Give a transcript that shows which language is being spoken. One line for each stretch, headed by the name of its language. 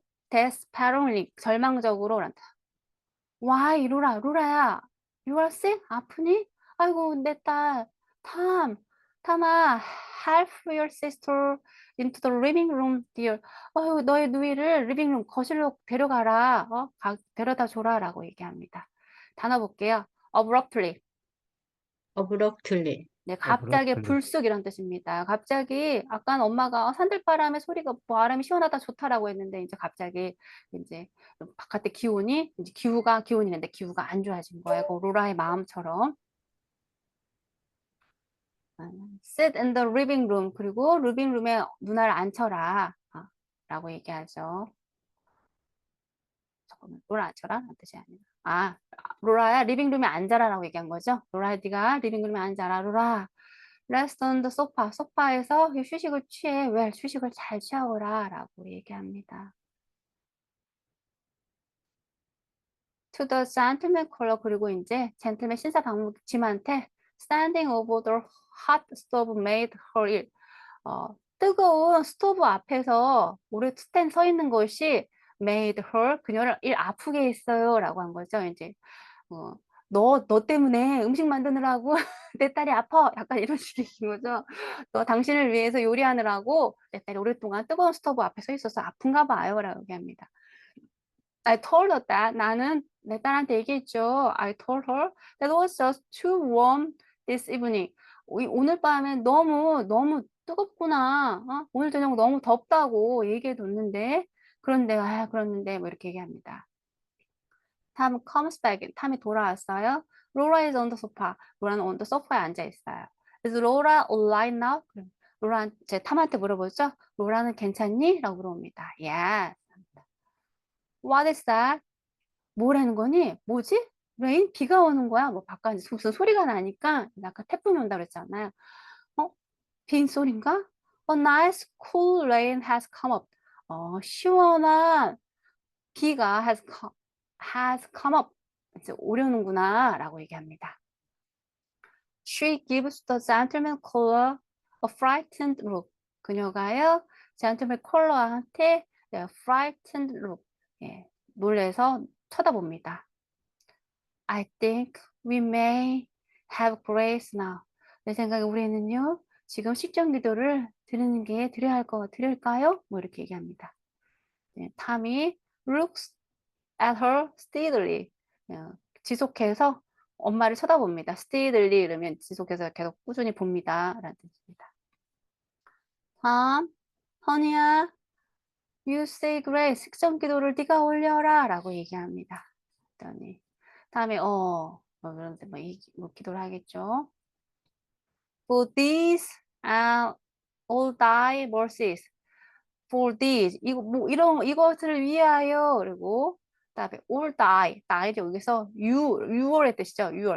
Korean: despairingly, 절망적으로.
English: Why,
Korean: 로라야,
English: you are sick?
Korean: 아프니? 아이고, 내 딸, 탐아,
English: help your sister into the living room, dear.
Korean: 아이고, 너의 누이를 리빙룸, 거실로 데려가라. 데려다 줘라라고 얘기합니다. 단어 볼게요. abruptly. 네, 갑자기
English: abruptly.
Korean: 불쑥이란 뜻입니다. 갑자기 아까 엄마가 산들바람의 소리가 바람이 시원하다 좋다라고 했는데 이제 갑자기 이제 바깥에 기온이 이제 기운이는데 기후가 안 좋아진 거예요. 그 로라의 마음처럼.
English: Sit in the living room.
Korean: 그리고 리빙룸에 누나를 앉혀라. 라고 얘기하죠. 잠깐만, 로라 앉혀라? 라는 뜻이 아니라. 로라야, 리빙룸에 앉아라라고 얘기한 거죠. 로라야, 네가 리빙룸에 앉아라, 로라.
English: Rest on the sofa.
Korean: 소파에서 휴식을 취해. 왜? 휴식을 잘 취하오라. 라고 얘기합니다.
English: To the gentleman caller.
Korean: 그리고 이제 젠틀맨 신사 방문팀한테
English: standing over the hot stove made her ill.
Korean: 뜨거운 스토브 앞에서 오래 서 있는 것이
English: made her,
Korean: 그녀를 아프게 했어요. 라고 한 거죠. 이제, 너 때문에 음식 만드느라고 내 딸이 아파. 약간 이런 식인 거죠. 당신을 위해서 요리하느라고 내 딸이 오랫동안 뜨거운 스토브 앞에 서 있어서 아픈가 봐요. 라고 얘기합니다.
English: I told her that
Korean: 나는 내 딸한테 얘기했죠.
English: I told her that it was just too warm this evening.
Korean: 오늘 밤엔 너무 뜨겁구나. 오늘 저녁 너무 덥다고 얘기해 뒀는데 그런데 뭐 이렇게 얘기합니다.
English: Tom comes back.
Korean: 탐이 돌아왔어요.
English: Laura is on the sofa.
Korean: 로라는
English: on the sofa
Korean: 에 앉아 있어요.
English: Is Laura alright now?
Korean: 로라 제 탐한테 물어보죠. 로라는 괜찮니? 라고 물어봅니다.
English: Yes. What is that?
Korean: 뭐라는 거니? 뭐지? 레인? 비가 오는 거야? 뭐 바깥에 무슨 소리가 나니까 아까 태풍이 온다 그랬잖아요. 빈소리인가?
English: A nice cool rain has come up.
Korean: 시원한 비가
English: has come up.
Korean: 이제 오려는구나 라고 얘기합니다.
English: She gives the gentleman caller a frightened look.
Korean: 그녀가요, gentleman caller한테
English: frightened look.
Korean: 예, 놀래서 쳐다봅니다.
English: I think we may have grace now.
Korean: 내 생각에 우리는요, 지금 식전 기도를 드릴까요? 뭐 이렇게 얘기합니다. 네, 탐이
English: looks at her steadily.
Korean: 지속해서 엄마를 쳐다봅니다. steadily 이러면 지속해서 계속 꾸준히 봅니다. 라는 뜻입니다.
English: 다음,
Korean: honey야,
English: you say grace.
Korean: 식전 기도를 네가 올려라. 라고 얘기합니다. 그랬더니 다음에 그런데 뭐 기도를 하겠죠.
English: For these all thy mercies. For these
Korean: 이것을 위하여. 그리고 그다음에
English: all thy
Korean: 여기서 유월의 뜻이죠.